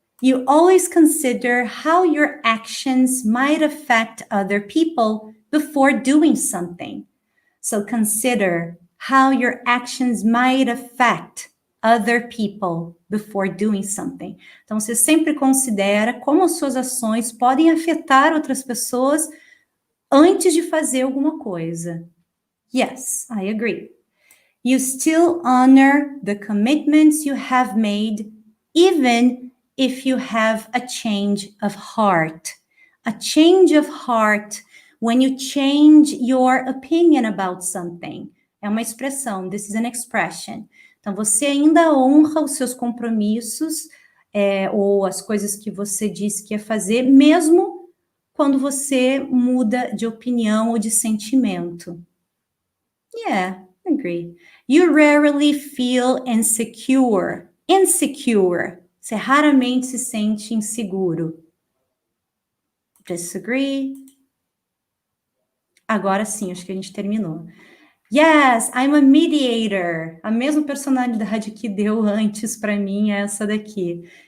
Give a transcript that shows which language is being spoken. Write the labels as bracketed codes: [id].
[en] You always consider how your actions might affect other people before doing something. So consider how your actions might affect other people before doing something. [pt] Então, você sempre considera como as suas ações podem afetar outras pessoas antes de fazer alguma coisa. [en] Yes, I agree. You still honor the commitments you have made, even if you have a change of heart. A change of heart. When you change your opinion about something. [pt] É uma expressão, [en] this is an expression. [pt] Então, você ainda honra os seus compromissos ou as coisas que você disse que ia fazer, mesmo quando você muda de opinião ou de sentimento. [en] Yeah, I agree. You rarely feel insecure. Insecure. [pt] Você raramente se sente inseguro. [en] Disagree. [pt] Agora sim, acho que a gente terminou. [en] Yes, I'm a mediator. [pt] A mesma personalidade que deu antes para mim é essa daqui.